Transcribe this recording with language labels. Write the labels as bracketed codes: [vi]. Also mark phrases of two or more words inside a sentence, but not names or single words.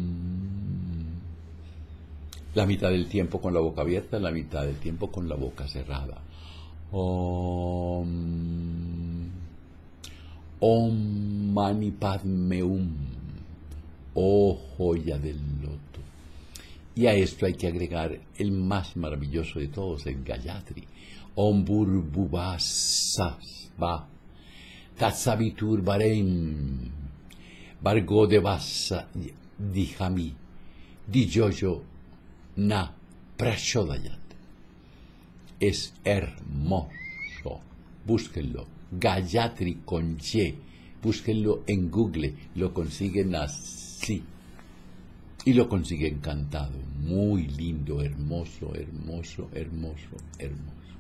[es] La mitad del tiempo con la boca abierta, la mitad del tiempo con la boca cerrada. [sa] ॐ। ॐ मणि पद्मे हुम्. [es] Oh joya del loto. Y a esto hay que agregar el más maravilloso de todos, el Gayatri. [sa] ॐ भूर्भुवःस्वः तत्सवितुर् वरेण्यं भर्गो देवस्य धीमहि धियो यो नः प्रचोदयात्. [es] Es hermoso. Búsquenlo. Gayatri con Y. Búsquenlo en Google. Lo consiguen así. Y lo consiguen cantado. Muy lindo, hermoso, hermoso, hermoso, hermoso.